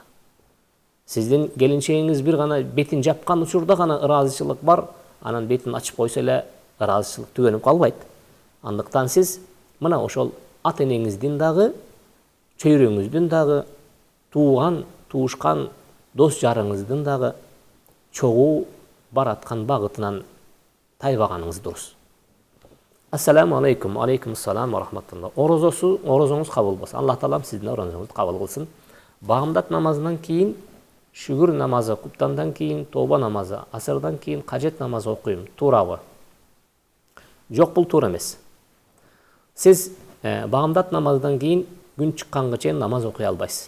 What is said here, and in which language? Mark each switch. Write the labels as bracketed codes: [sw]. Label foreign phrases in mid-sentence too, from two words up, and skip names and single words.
[ky] Сиздин келинчегиңиз бир гана бетин жапкан учурда гана ыраазычылык бар, анан бетин ачып койсо эле ыраазычылык түгөнүп калбайт. Андыктан сиз мына ошол ата энеңиздин дагы, чөйрөңүздүн дагы, тууган, туушкан дос жарыңыздын дагы чогуу бараткан багытынан тайбаганыңыз дурус. [ar] السلام عليكم، عليكم السلام ورحمة الله. [ky] Орозоңуз кабыл болсун. Алла Таалам сиздин орозоңузду кабыл кылсын. Багымдат намазынан кийин, шүгүр намазы, куптандан кийин тоба намазы, асырдан кийин кажет намазы окуйм. Туурабы? Жок, бул туура эмес. Сиз багымдат намаздан кийин күн чыкканга чейин намаз окуй албайсыз.